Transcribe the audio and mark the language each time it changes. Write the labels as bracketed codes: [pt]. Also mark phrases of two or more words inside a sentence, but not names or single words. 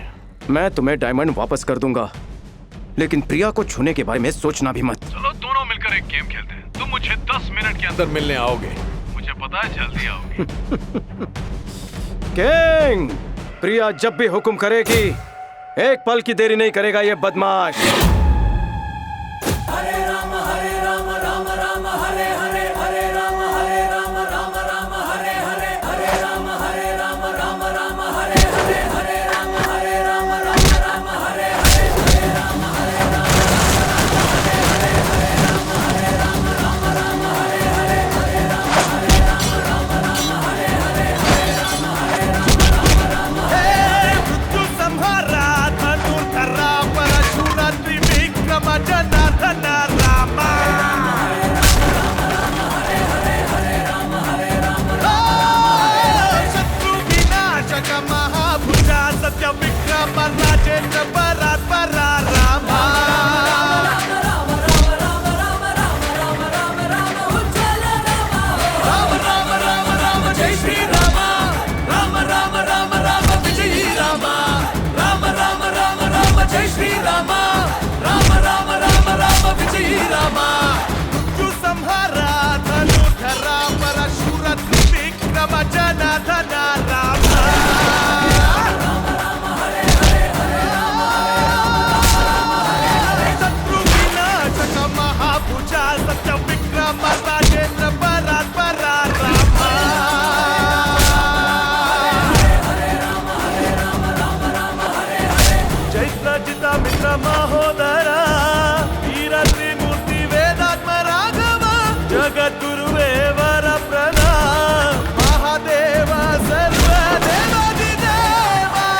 [hi] मैं तुम्हें डायमंड वापस कर दूंगा, लेकिन प्रिया को छूने के बारे में सोचना भी मत। चलो दोनों मिलकर एक गेम खेलते हैं। तुम मुझे 10 मिनट के अंदर मिलने आओगे। मुझे पता है जल्दी आओगे। किंग, प्रिया जब भी हुक्म करेगी एक पल की देरी नहीं करेगा ये बदमाश। [sa] हरे राम राम राम हरे हरे, हरे राम राम हरे हरे, हरे राम राम हरे हरे, हरे राम हरे राम हरे हरे, हरे राम हरे राम हरे हरे, हरे राम हरे हरे, हरे राम हरे राम हरे हरे, हरे राम हरे राम हे मृत्यु संहारा धनुर्धरा परशुरा त्रिविक्रम जनार्दन रामा। शत्रु विनाशक महाभुजा सत्य विक्रम राजेंद्र परात्परा रामा। राम राम राम राम जय श्री रामा। राम राम राम राम विजयी रामा। राम राम राम राम जय श्री रामा। राम राम राम राम विजयी रामा। मृत्यु संहारा धनुर्धरा परशुरा त्रिविक्रम जनार्दन रामा। शत्रु विनाशक महाभुजा सत्य विक्रम राजेंद्र परात्परा रामा। चैत्र जिता मित्र महोदरा वीर त्रिमूर्ति वेदात्म राघव जगद्गुरुवे वर प्रणाम महादेव सर्व देवादिदेवा।